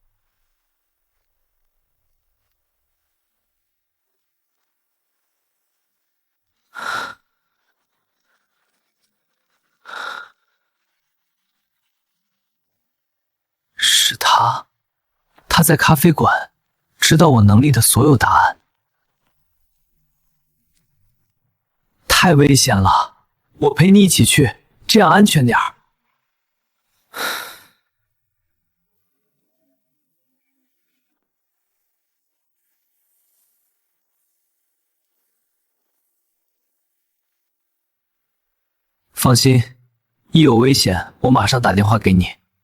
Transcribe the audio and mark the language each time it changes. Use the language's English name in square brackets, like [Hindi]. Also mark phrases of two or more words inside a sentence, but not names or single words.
[Chinese] 是他，他在咖啡馆，知道我能力的所有答案。太危險了，我陪你一起去，這樣安全點兒。放心，一有危險，我馬上打電話給你。